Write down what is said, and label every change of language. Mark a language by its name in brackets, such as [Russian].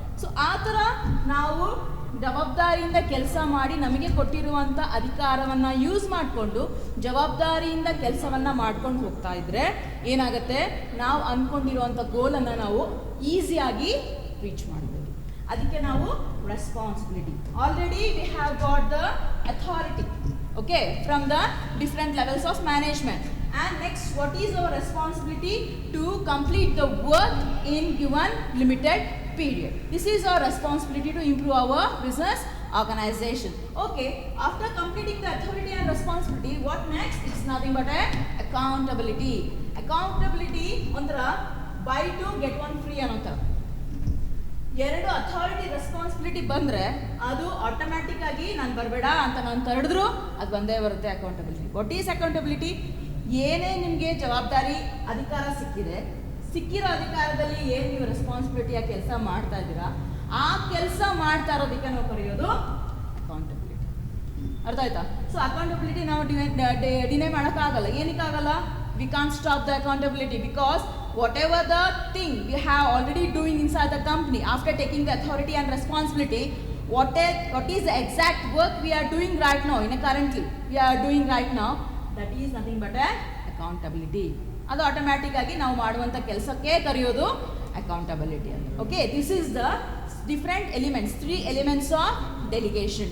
[Kannada] So ಆ ಥರ ನಾವು ಜವಾಬ್ದಾರಿಯಿಂದ ಕೆಲಸ ಮಾಡಿ ನಮಗೆ ಕೊಟ್ಟಿರುವಂಥ ಅಧಿಕಾರವನ್ನು ಯೂಸ್ ಮಾಡಿಕೊಂಡು ಜವಾಬ್ದಾರಿಯಿಂದ ಕೆಲಸವನ್ನು ಮಾಡ್ಕೊಂಡು ಹೋಗ್ತಾ ಇದ್ದರೆ ಏನಾಗುತ್ತೆ, ನಾವು ಅಂದ್ಕೊಂಡಿರುವಂಥ ಗೋಲನ್ನು ನಾವು ಈಸಿಯಾಗಿ ರೀಚ್ ಮಾಡ್ಬೋದು. ಅದಕ್ಕೆ ನಾವು responsibility. [English] Already we have got the authority, okay, from the different levels of management. And next, what is our responsibility? To complete the work in given limited period. This is our responsibility to improve our business organization. Okay, after completing the authority and responsibility, what next? It's nothing but accountability. Accountability [Kannada] ondra [English] buy two get one free [Kannada] ಅನ್ನೋತರ. ಎರಡು authority responsibility ಬಂದರೆ ಅದು automatic ಆಗಿ ನಾನು ಬರಬೇಡ ಅಂತ ನಾನು ತಡೆದ್ರು ಅದು ಬಂದೇ ಬರುತ್ತೆ ಅಕೌಂಟಬಿಲಿಟಿ. [English] What is accountability? [Kannada] ಏನೇ ನಿಮಗೆ ಜವಾಬ್ದಾರಿ ಅಧಿಕಾರ ಸಿಕ್ಕಿರೋ ಅಧಿಕಾರದಲ್ಲಿ ಏನು ನೀವು ರೆಸ್ಪಾನ್ಸಿಬಿಲಿಟಿಯಾಗಿ ಕೆಲಸ ಮಾಡ್ತಾ ಇದ್ದೀರಾ, ಆ ಕೆಲಸ ಮಾಡ್ತಾ ಇರೋದಕ್ಕೆ ನಾವು ಕರೆಯೋದು ಅಕೌಂಟಬಿಲಿಟಿ. ಅರ್ಥ ಆಯ್ತಾ? ಸೊ ಅಕೌಂಟಬಿಲಿಟಿ ನಾವು ಡಿನೈ ಮಾಡೋಕ್ಕಾಗಲ್ಲ. ಏನಕ್ಕಾಗಲ್ಲ? We can't stop the accountability because [English] whatever the thing we have already doing inside the company after taking the authority and responsibility, what is the exact work we are doing right now currently we are doing right now, that is nothing but accountability. [Kannada] ಅದು automatic ಆಗಿ ನಾವು ಮಾಡುವಂಥ ಕೆಲಸಕ್ಕೆ ಕರೆಯೋದು accountability ಅಂತ. [English] Okay, this is the different elements, 3 elements of delegation.